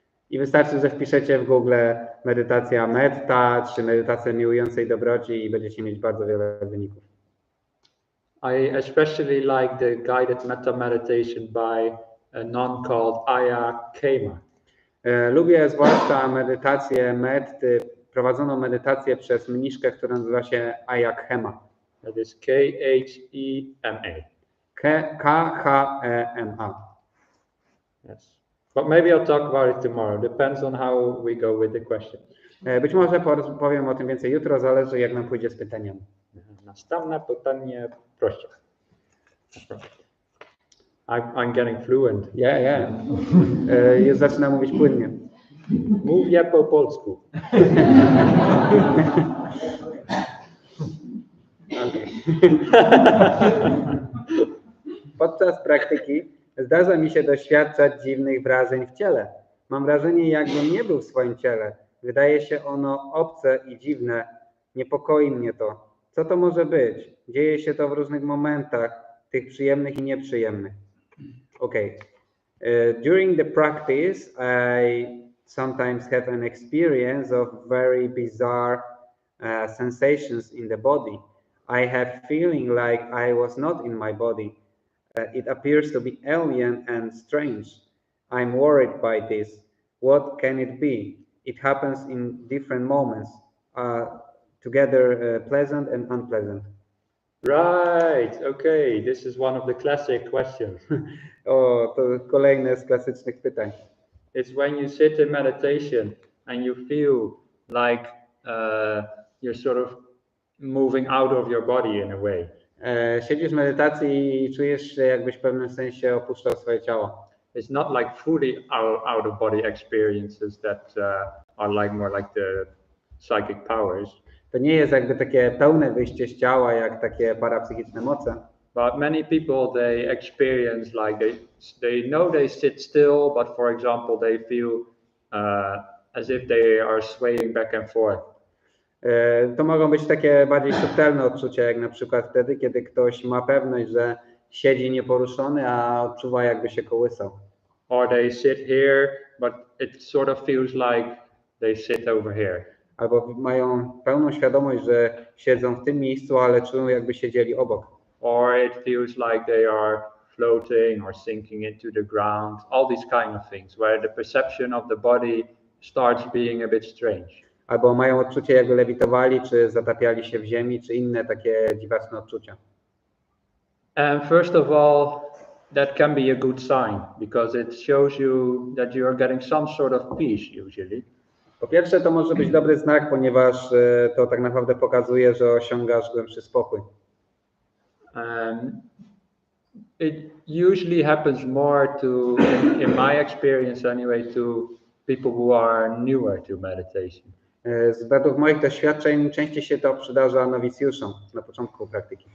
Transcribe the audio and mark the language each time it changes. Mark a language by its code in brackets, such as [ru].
[pl] I wystarczy, że wpiszecie w Google medytacja metta, czy medytacja miłującej dobroci i będziecie mieć bardzo wiele wyników. [en] I especially like the guided metta meditation by a nun called Aya Khema. [pl] Lubię zwłaszcza medytację metty, prowadzoną medytację przez mniszkę, która nazywa się Aya Khema. [en] That is K-H-E-M-A. K-H-E-M-A. Yes. But maybe I'll talk about it tomorrow. Depends on how we go with the questions. [pl] Być może powiem o tym więcej jutro, zależy jak nam pójdzie z pytaniami. Następne pytanie, proszę. [en] I'm getting fluent. Yeah. [pl] Już zaczynam mówić płynnie. Mówię po polsku. Podczas praktyki zdarza mi się doświadczać dziwnych wrażeń w ciele. Mam wrażenie, jakbym nie był w swoim ciele. Wydaje się ono obce i dziwne. Niepokoi mnie to. Co to może być? Dzieje się to w różnych momentach, tych przyjemnych i nieprzyjemnych. [en] Okay. During the practice, I sometimes have an experience of very bizarre sensations in the body. I have feeling like I was not in my body. It appears to be alien and strange. I'm worried by this. What can it be? It happens in different moments, together pleasant and unpleasant. Right, okay, this is one of the classic questions. [pl] O, to kolejne z klasycznych pytań. [en] It's when you sit in meditation and you feel like you're sort of moving out of your body in a way. [pl] Siedzisz w medytacji i czujesz się, jakbyś w pewnym sensie opuszczał swoje ciało. [en] It's not like fully out of body experiences that are like more like the psychic powers. [pl] To nie jest jakby takie pełne wyjście z ciała, jak takie parapsychiczne moce. [en] But many people, they experience like they know they sit still, but for example, they feel as if they are swaying back and forth. [pl] To mogą być takie bardziej subtelne odczucia, jak na przykład wtedy, kiedy ktoś ma pewność, że siedzi nieporuszony, a odczuwa, jakby się kołysał. [en] Or they sit here, but it sort of feels like they sit over here. [pl] Albo mają pełną świadomość, że siedzą w tym miejscu, ale czują, jakby siedzieli obok. [en] Or it feels like they are floating or sinking into the ground. All these kind of things, where the perception of the body starts being a bit strange. [pl] Albo mają odczucie, jakby lewitowali, czy zatapiali się w ziemi, czy inne takie dziwaczne odczucia. [en] And first of all, that can be a good sign, because it shows you that you are getting some sort of peace usually. [pl] Po pierwsze, to może być dobry znak, ponieważ to tak naprawdę pokazuje, że osiągasz głębszy spokój. [en] It usually happens more in my experience anyway, to people who are newer to meditation. [pl] Według moich doświadczeń częściej się to przydarza nowicjuszom na początku praktyki.